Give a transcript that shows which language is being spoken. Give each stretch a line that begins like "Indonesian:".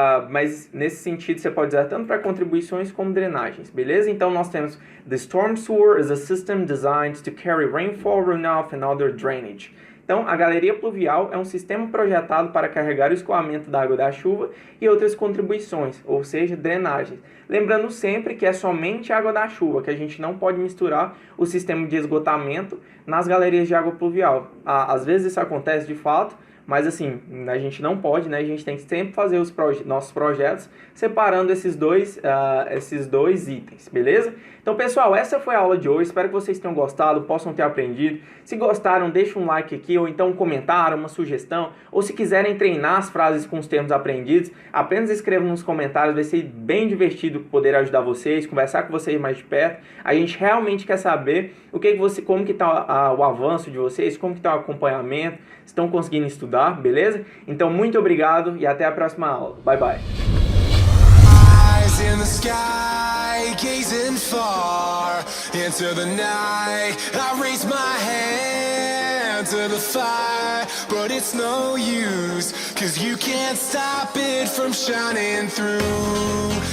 Portuguese: Mas nesse sentido você pode usar tanto para contribuições como drenagens, beleza? Então nós temos
English: the storm sewer is a system designed to carry rainfall, runoff and other drainage.
Portuguese: Então, a galeria pluvial é um sistema projetado para carregar o escoamento da água da chuva e outras contribuições, ou seja, drenagens. Lembrando sempre que é somente água da chuva, que a gente não pode misturar o sistema de esgotamento nas galerias de água pluvial. Às vezes isso acontece de fato, mas assim, a gente não pode, né? A gente tem que sempre fazer os nossos projetos separando esses dois itens, beleza? Então, pessoal, essa foi a aula de hoje. Espero que vocês tenham gostado, possam ter aprendido. Se gostaram, deixa um like aqui, ou então um comentário, uma sugestão. Ou se quiserem treinar as frases com os termos aprendidos, apenas escrevam nos comentários. Vai ser bem divertido poder ajudar vocês, conversar com vocês mais de perto. A gente realmente quer saber como que está o avanço de vocês, como que está o acompanhamento, se estão conseguindo estudar, beleza? Então, muito obrigado e até a próxima aula.
English: Bye, bye. In the sky, gazing far into the night, I raise my hand to the fire, but it's no use, 'cause you can't stop it from shining through.